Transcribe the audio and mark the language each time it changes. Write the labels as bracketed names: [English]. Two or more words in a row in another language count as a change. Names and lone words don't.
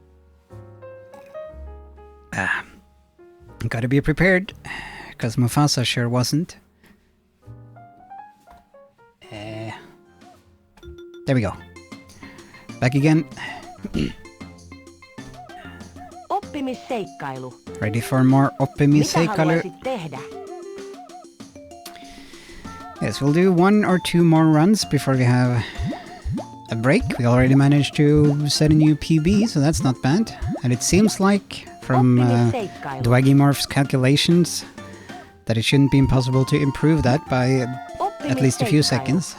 [English] Gotta be prepared. Because Mufasa sure wasn't. There we go. Back again. [Finnish] Oppimisseikkailu. [English] Ready for more [Finnish] Mitä oppimisseikkailu. haluaisit tehdä? [English] Yes, we'll do 1 or 2 more runs before we have a break. We already managed to set a new PB, so that's not bad. And it seems like, from [Finnish] Oppimisseikkailu. [English] Dwaggymorph's calculations, that it shouldn't be impossible to improve that by at least a few seconds.